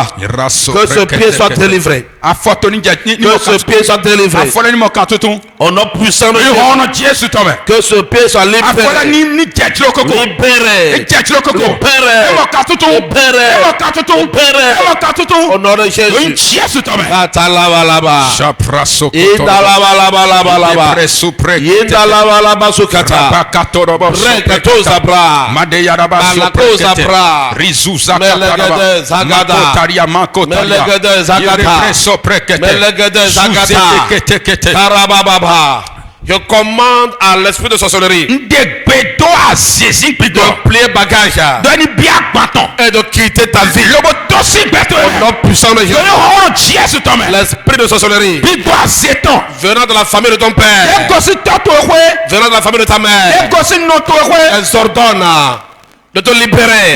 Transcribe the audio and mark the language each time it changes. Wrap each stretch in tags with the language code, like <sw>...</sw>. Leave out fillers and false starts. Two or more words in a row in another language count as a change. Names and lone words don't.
<fr>Que ce pied soit délivré. Que ce pied soit délivré. Au nom puissant de Jésus. Que ce pied soit libéré. Libéré. Au nom de Jésus. Katala balaba. Indala balaba. Indala balaba sukata. Rekato zabra. Zagada. Melegede Zakata. Karabababa. Je commande à l'esprit de sorcellerie de plier bagage et de quitter ta vie. Au nom puissant de Jésus. L'esprit de sorcellerie venant de la famille de ton père, venant de la famille de ta mère, elle s'ordonne de te libérer.</fr>